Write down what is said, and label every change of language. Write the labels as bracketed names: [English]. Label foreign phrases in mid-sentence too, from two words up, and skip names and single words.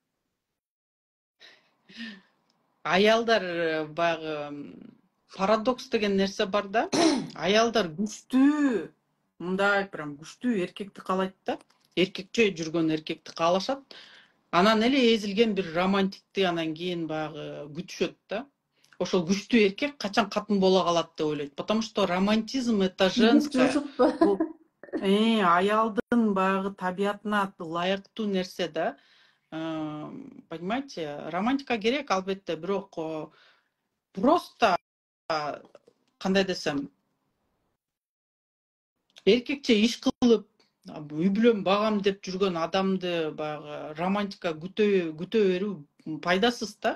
[Kyrgyz] Аялдар баягы парадокс деген нерсе бар да. Аялдар күчтүү, мындай прям күчтүү эркекти каалайт да. Эркекче жүргөн эркекти каалашат. Анан эле эзилген бир романтикти анан кийин баягы күтүшөт да. Ошол күчтүү эркек качан катын боло калат деп ойлойт. [Russian] Потому что романтизм это женское. [Kyrgyz] Бул аялдын баягы табиятына ылайыктуу нерсе да. Понимаете, романтика керек албетте, бирок просто кандай десем, эркекче иш кылып, үй бүлөм багам деп жүргөн адамды баягы романтика күтө берүү пайдасыз да.